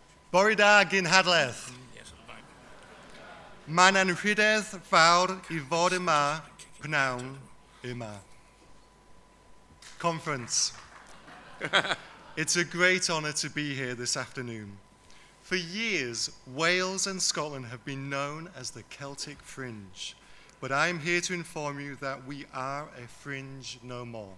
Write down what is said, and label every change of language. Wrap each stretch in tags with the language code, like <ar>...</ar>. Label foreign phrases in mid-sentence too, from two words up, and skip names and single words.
<cy>Borida gin hadleth. Man an rhydedd fawr I fod yma pnawn yma.</cy> <en>Conference. It's a great honour to be here this afternoon. For years, Wales and Scotland have been known as the Celtic Fringe, but I'm here to inform you that we are a fringe no more.</en>